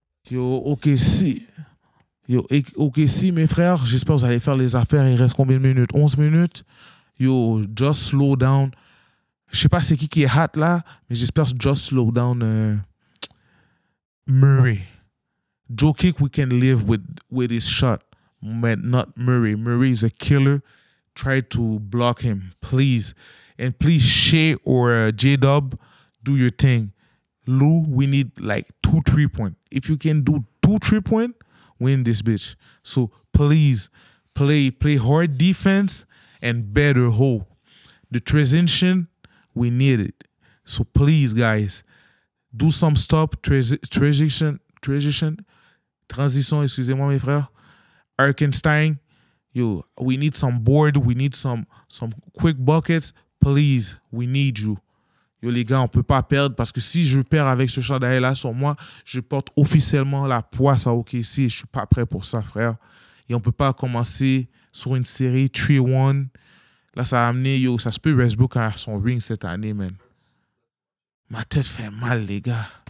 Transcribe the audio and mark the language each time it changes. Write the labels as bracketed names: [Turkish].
[French] Yo, OKC. Yo, OKC, mes frères, j'espère que vous allez faire les affaires. Il reste combien de minutes? 11 minutes. [English] Yo, just slow down. [French] Je sais pas c'est qui est hot là, mais j'espère [English] just slow down [French] Murray. [English] Jokic, we can live with his shot, but not Murray. Murray is a killer. Try to block him, please. And please, Shea or J-Dub, do your thing. Lou, we need like 2 3-point. If you can do 2 3-point, win this bitch. So please play hard defense and better hold. The transition, we need it. So please, guys, do some stop transition. [French] Transition, excusez-moi, mes frères. [English] Arkenstein, yo, we need some board. We need some quick buckets. Please, we need you. [French] Yo, les gars, on ne peut pas perdre parce que si je perds avec ce chandail-là sur moi, je porte officiellement la poisse à OKC et je ne suis pas prêt pour ça, frère. Et on ne peut pas commencer sur une série 3-1. Là, ça a amené, yo, ça se peut Westbrook à son ring cette année, man. Ma tête fait mal, les gars.